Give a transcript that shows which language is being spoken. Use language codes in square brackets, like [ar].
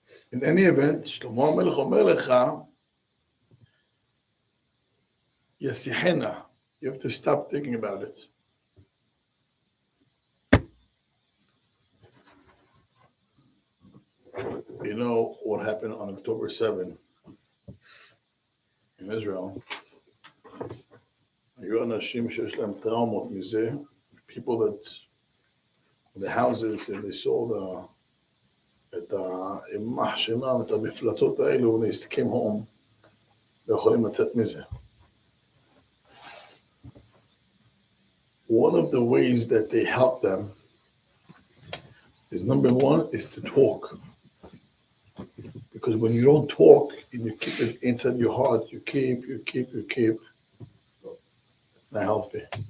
[en] In any event, Shlomo HaMelech [he] omer lecha, yasihena, [en] you have to stop thinking about it. You know what happened on October 7 in Israel? [he] היו אנשים שיש להם טראומות מזה, [en] people that in the houses and they saw [he] את האימה שמם, את המפלצות האלו, [en] when they came home, [he] לא יכולים לצאת מזה. [en] One of the ways that they help them is, number one, is to talk. Because when you don't talk and you keep it inside your heart, you keep, it's not healthy.